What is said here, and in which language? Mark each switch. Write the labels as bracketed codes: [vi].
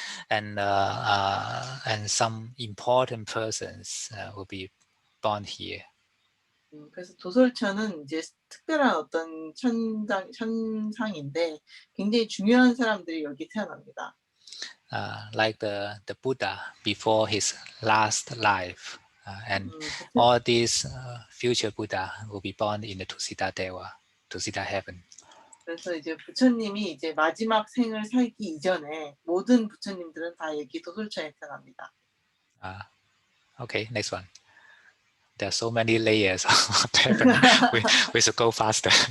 [en] And some important persons will be born here. [ko] 그래서 도솔천은 이제 특별한 어떤 천상인데 굉장히 중요한 사람들이 여기 태어납니다. [en] Like the Buddha before his last life, and all these future Buddha will be born in the Tusita Deva, Tusita heaven. [ko] 그래서 이제 부처님이 이제 마지막 생을 살기 이전에 모든 부처님들은 다 여기 도솔천에 태어납니다. [en] Okay, next one. There are so many layers of heaven. We should go faster.